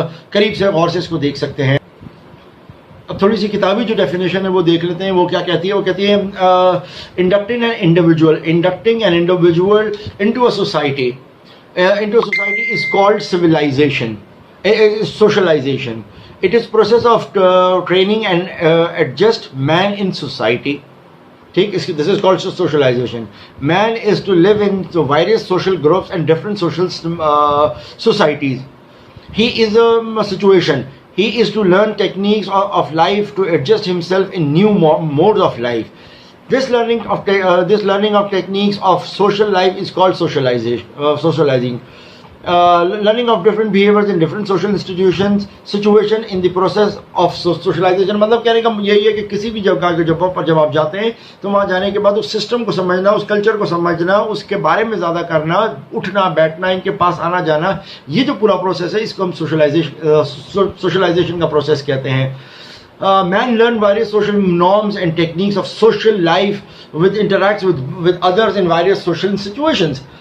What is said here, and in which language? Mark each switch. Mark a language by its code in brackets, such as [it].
[ur] قریب سے غور سے اس کو دیکھ سکتے ہیں۔ اب تھوڑی سی کتابی جو ڈیفینیشن ہے وہ دیکھ لیتے ہیں، وہ کیا کہتی ہے۔ وہ کہتی ہے [en] Inducting an individual into a society is called socialization, socialization. It is process of training and adjust man in society. This is called socialization. Man is to live in the various social groups and different social societies. He is a situation. He is to learn techniques of life to adjust himself in new modes of life. This learning of techniques of social life is called socializing. Learning of different behaviors in different social situation in the process of socialization. [ur] مطلب کہنے کا یہی ہے کہ کسی بھی جگہ کے جب آپ جاتے ہیں تو وہاں جانے کے بعد اس سسٹم کو سمجھنا، اس کلچر کو سمجھنا، اس کے بارے میں زیادہ کرنا، اٹھنا بیٹھنا، ان کے پاس آنا جانا، یہ جو پورا پروسیس ہے اس کو ہم سوشلائزیشن کا پروسیس کہتے ہیں۔ [en] Man learn various social norms and techniques of social life, interacts with others in various social situations.